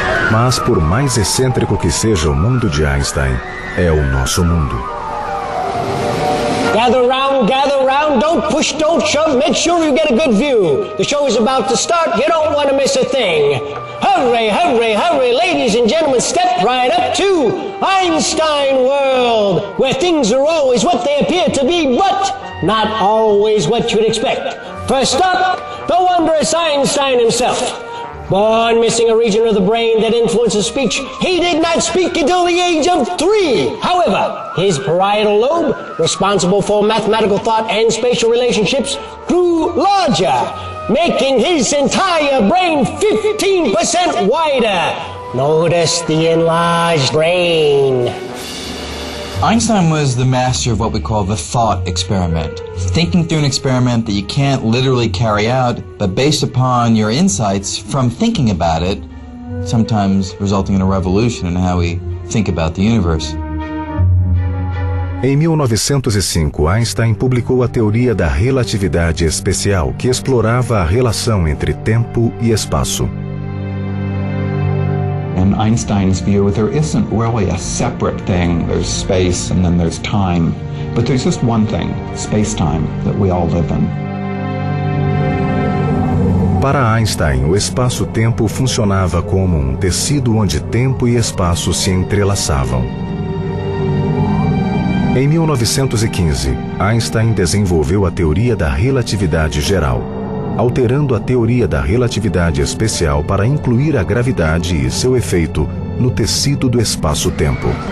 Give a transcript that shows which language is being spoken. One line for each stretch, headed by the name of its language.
Portuguese: Mas por mais excêntrico que seja o mundo de Einstein, é o nosso mundo.
English: Gather round, don't push, don't shove, make sure you get a good view. The show is about to start, you don't want to miss a thing. Hurry, hurry, hurry, ladies and gentlemen, step right up to Einstein World, where things are always what they appear to be, but not always what you'd expect. First up, the wondrous Einstein himself. Born missing a region of the brain that influences speech, he did not speak until the age of 3. However, his parietal lobe, responsible for mathematical thought and spatial relationships, grew larger, making his entire brain 15% wider. Notice the enlarged brain. Einstein was the master of what we call the thought experiment, thinking through an experiment that you can't literally carry out, but based upon your insights from thinking about it, sometimes resulting in a revolution in how we think about the universe.
Portuguese: Em 1905, Einstein publicou a teoria da relatividade especial, que explorava a relação entre tempo e espaço.
English: In Einstein's view, there isn't really a separate thing. There's space and then there's time. But there's just one thing, space-time, that we all live in.
Portuguese: Para Einstein, o espaço-tempo funcionava como um tecido onde tempo e espaço se entrelaçavam. Em 1915, Einstein desenvolveu a teoria da relatividade geral, alterando a teoria da relatividade especial para incluir a gravidade e seu efeito no tecido do espaço-tempo.